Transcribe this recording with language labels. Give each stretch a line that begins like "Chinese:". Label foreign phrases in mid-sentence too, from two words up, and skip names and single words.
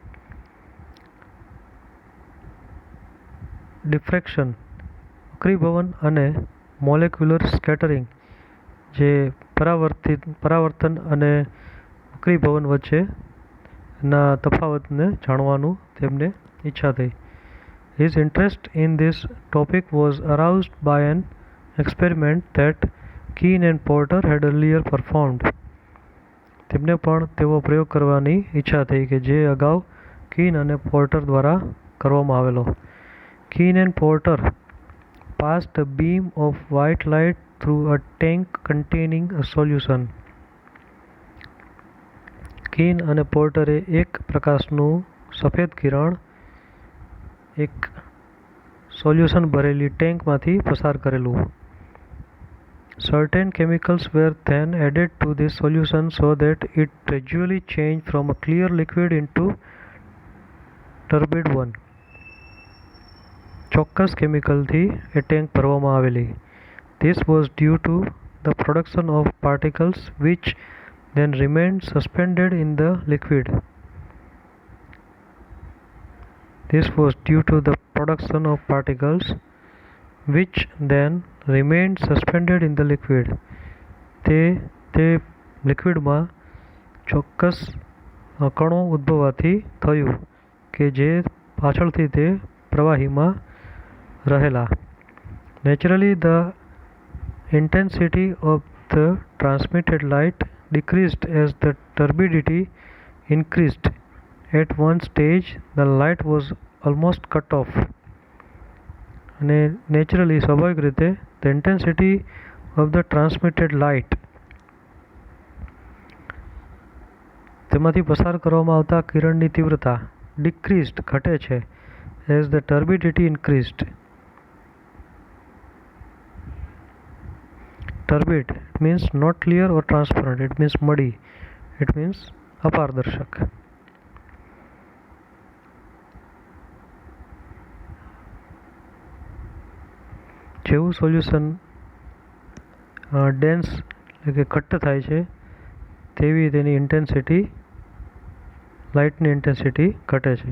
Gujarati: ડિફ્રેક્શન વક્રીભવન અને મોલેક્યુલર સ્કેટરિંગ, જે પરાવર્તન અને વક્રીભવન વચ્ચેના તફાવતને જાણવાનું તેમને ઈચ્છા થઈ.
English: His interest in this topic was aroused by an experiment that Keene and Porter had earlier performed.
Gujarati: તેમને પણ તેવો પ્રયોગ કરવાની ઈચ્છા થઈ કે જે અગાઉ કીન અને પોર્ટર દ્વારા કરવામાં આવેલો.
English: Keene and Porter passed a beam of white light through a tank containing a solution.
Gujarati: કીન અને પોર્ટરે એક પ્રકાશનું સફેદ કિરણ એક સોલ્યુશન ભરેલી ટેન્કમાંથી પસાર કરેલું.
English: Certain chemicals were then added to this solution so that it gradually changed from a clear liquid into turbid one.
Gujarati: ચોક્કસ કેમિકલથી એ ટેન્ક ભરવામાં આવેલી.
English: This was due to the production of particles which then remained suspended in the liquid. This was due to the production of particles which then remained suspended in the liquid.
Gujarati: તે લિક્વિડમાં ચોક્કસ કણો ઉદ્ભવવાથી થયું કે જે પાછળથી તે પ્રવાહીમાં રહેલા.
English: Naturally, the intensity of the transmitted light decreased as the turbidity increased. At one stage, the light was almost cut off.
Gujarati: અને નેચરલી સ્વાભાવિક રીતે
English: the intensity of the transmitted light,
Gujarati: તેમાંથી પસાર કરવામાં આવતા કિરણની તીવ્રતા decreased ઘટે છે
English: as the turbidity increased. Turbid means not clear or transparent. It means muddy. It means અપારદર્શક.
Gujarati: જેવું
English: solution dense
Gujarati: એટલે કે ઘટ્ટ થાય છે તેવી તેની ઇન્ટેન્સિટી, લાઇટની ઇન્ટેન્સિટી ઘટે છે.